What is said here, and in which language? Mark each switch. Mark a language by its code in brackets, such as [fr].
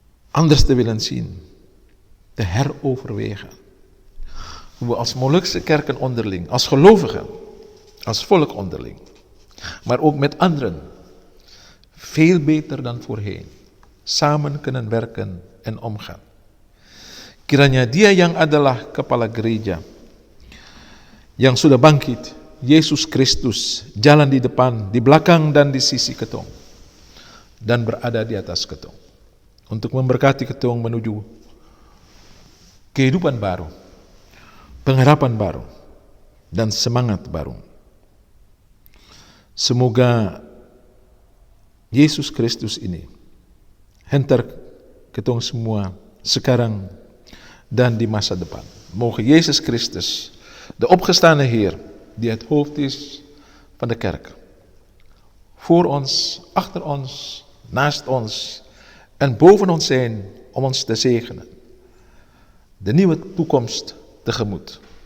[nl] Anders te willen zien, te heroverwegen. Hoe we als Molukse kerken onderling, als gelovigen, als volk onderling, maar ook met anderen, veel beter dan voorheen, samen kunnen werken en omgaan. [id] Kiranya Dia yang adalah kepala gereja, yang sudah bangkit, Yesus Kristus, jalan di depan, di belakang, dan di sisi ketong, dan berada di atas ketong, untuk memberkati ketong menuju kehidupan baru, pengharapan baru, dan semangat baru. Semoga Yesus Kristus ini hantar ketong semua sekarang dan di masa depan. [nl] Mogen Jezus Christus, de opgestane Heer, die het hoofd is van de kerk, voor ons, achter ons, naast ons en boven ons zijn om ons te zegenen, de nieuwe toekomst tegemoet.